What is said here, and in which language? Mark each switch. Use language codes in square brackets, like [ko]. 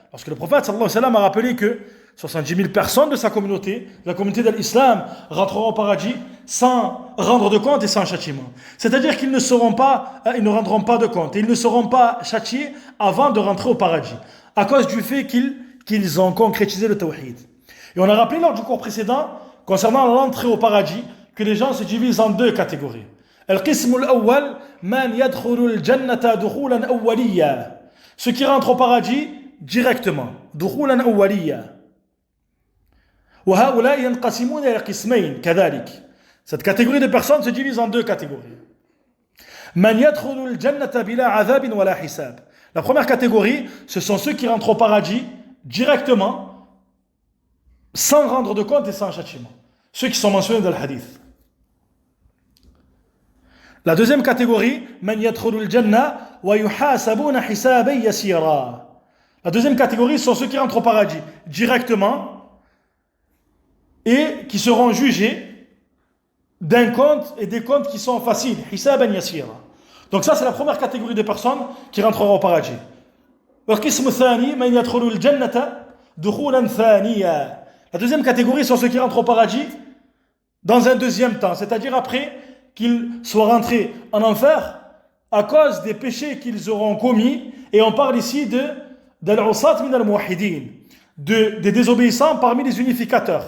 [fr] Parce que le prophète sallallahu alayhi wa sallam a rappelé que 70 000 personnes de sa communauté, la communauté de l'islam, rentreront au paradis sans rendre de compte et sans châtiment. C'est-à-dire qu'ils ne rendront pas de compte et ils ne seront pas châtiés avant de rentrer au paradis, à cause du fait qu'ils ont concrétisé le tawhid. Et on a rappelé lors du cours précédent, concernant l'entrée au paradis, que les gens se divisent en deux catégories. [ar] القسم الأول من يدخل الجنة دخولا أوليا. [fr] Ceux qui rentrent au paradis directement. [ar] دخولا أوليا. وهؤلاء ينقسمون إلى قسمين كذلك. [fr] Cette catégorie de personnes se divise en deux catégories. [ar] من يدخل الجنة بلا عذاب ولا حساب. [fr] La première catégorie, ce sont ceux qui rentrent au paradis directement, sans rendre de compte et sans châtiment. Ceux qui sont mentionnés dans le hadith. La deuxième catégorie, [ar] من يدخل الجنة ويحاسبون حسابا يسيرا. [fr] La deuxième catégorie, ce sont ceux qui rentrent au paradis directement et qui seront jugés d'un compte et des comptes qui sont faciles. [ar] حسابا يسيرا. [fr] Donc ça, c'est la première catégorie de personnes qui rentreront au paradis. [ar] والقسم الثاني من يدخل الجنة دخولا ثانيا. [fr] La deuxième catégorie sont ceux qui rentrent au paradis dans un deuxième temps, c'est-à-dire après qu'ils soient rentrés en enfer à cause des péchés qu'ils auront commis. Et on parle ici d' [ar] al-usat min al-muwahhidin, [fr] des désobéissants parmi les unificateurs.